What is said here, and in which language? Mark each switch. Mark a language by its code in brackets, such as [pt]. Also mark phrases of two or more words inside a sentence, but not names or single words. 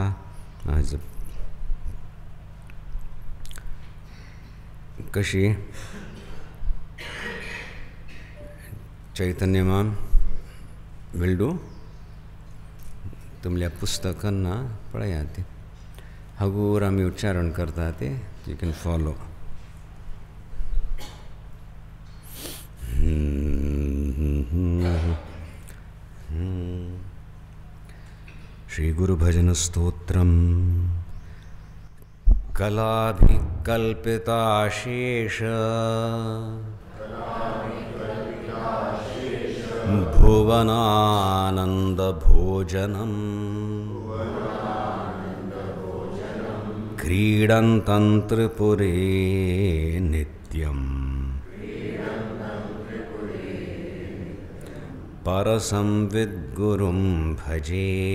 [kok] आज कशी चैतन्य [en] ma'am will do [kok] तुमल्या पुस्तकांना पळया ती हगूर आमी उच्चारण करता ते [en] you can follow. [sa] श्री गुरुभजन स्तोत्रम. कलाभिकल्पिताशेष भुवनानन्दभोजनम् क्रीडन्तं त्रिपुरे नित्यम् परसंविद्गुरुं भजे.